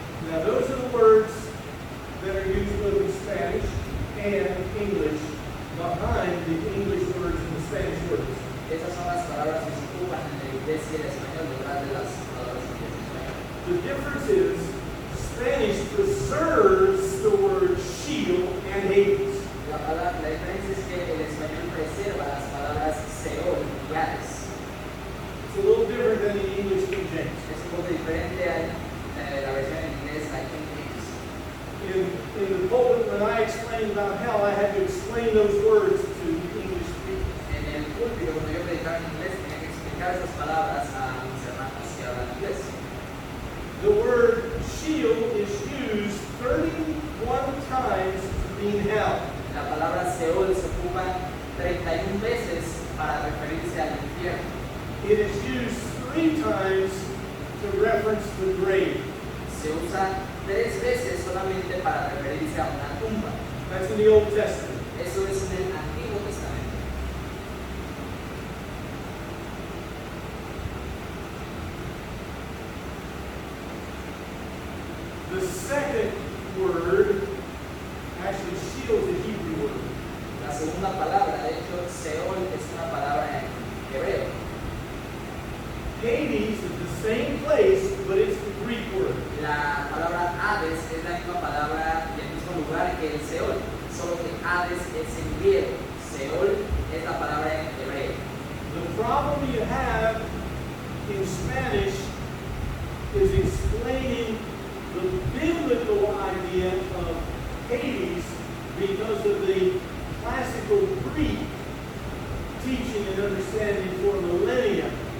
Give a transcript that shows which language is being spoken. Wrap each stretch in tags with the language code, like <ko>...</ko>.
<en>Now those are the words that are used both in Spanish and English behind the English words and the Spanish words.</en> <es>Esas son las palabras que se ocupan en el inglés y el español detrás de las palabras en el español.</es> <en>The difference is Spanish preserves the word shield and Hades.</en> <es>La diferencia es que el español preserva las palabras Seol y Hades.</es> <en>It's a little different than the English King James.</en> <es>Es un poco diferente a la versión en inglés, la King James.</es> <en>In the pulpit, when I explained about hell, I had to explain those words to English speakers.</en> <es>En el púlpito, cuando yo predicaba en inglés, tenía que explicar esas palabras a mis hermanos que hablan inglés.</es> <en>The word shield is used 31 times to mean hell.</en> <es>La palabra Seol se ocupa 31 veces para referirse al infierno.</es> <en>It is used 3 times to reference the grave.</en> <es>Se usa 3 veces solamente para referirse a una tumba.</es> <en>That's in the Old Testament.</en> <es>Eso es en el Antiguo Testamento.</es> <en>The second word, actually shield is a Hebrew word.</en> <es>La segunda palabra, de hecho, Seol es una palabra en hebreo.</es> <en>Hades is the same place, but it's the Greek word.</en> <es>La palabra Hades es la misma palabra y el mismo lugar que el Seol, solo que Hades es en griego. Seol es la palabra en hebreo.</es> <en>The problem you have in Spanish is explaining the biblical idea of Hades because of the classical Greek teaching and understanding for millennia.</en>